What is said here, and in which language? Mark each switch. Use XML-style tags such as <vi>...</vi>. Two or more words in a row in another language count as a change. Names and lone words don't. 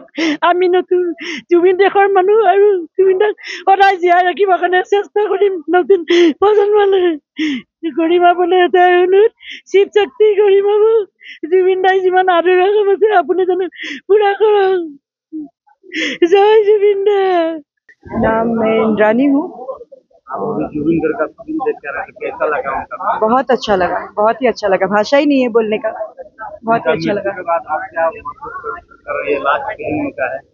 <as>আমি নতুন জুবিন দেশৰ মানুহ আৰু জুবিন দাক সদায় জীয়াই ৰাখিবৰ কাৰণে চেষ্টা কৰিম। নতুন প্ৰজন্মলৈ কৰিম আপোনাৰ এটাই অনুৰোধ, শিৱ শক্তি কৰিম জুবিন দাই যিমান আদৰ কাম আছে আপুনি জানো পুৰা কৰক।</as> <hi>जय जुबिंदा। नाम मैं इंद्रानी हूँ। जुबिंदर का फिल्म देख कर कैसा लगा उनका? बहुत अच्छा लगा, बहुत ही अच्छा लगा। भाषा ही नहीं है बोलने का, बहुत ही अच्छा लगा। के बाद आप क्या महसूस कर रही है? लास्ट फिल्म का है,</hi>